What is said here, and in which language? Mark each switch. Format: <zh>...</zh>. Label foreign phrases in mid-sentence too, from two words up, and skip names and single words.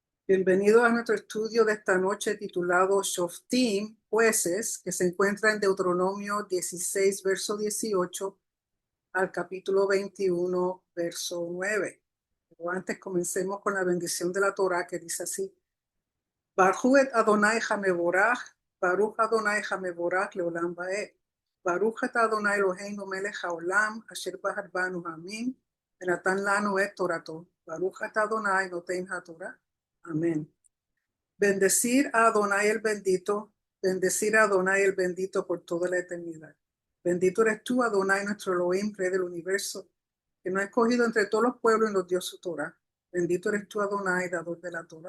<es>Bienvenidos a nuestro estudio de esta noche titulado Shoftim, Jueces, que se encuentra en Deuteronomio 16, verso 18 al capítulo 21, verso 9. Pero antes comencemos con la bendición de la Torah que dice así:</es> <he>ברכו את אדוני המבורך, ברוך אדוני המבורך לעולם ועד. ברוך את אדוני אלוהינו מלך העולם, אשר בחר בנו העמים, ונתן לנו את תורתו. ברוך את אדוני נותן התורה.</he> <es>Amén. Bendecir a Adonai el bendito, bendecir a Adonai el bendito por toda la eternidad. Bendito eres tú, Adonai, nuestro Elohim, Rey del universo, que nos ha escogido entre todos los pueblos y nos dio su Torah. Bendito eres tú, Adonai, dador de la Torah.</es>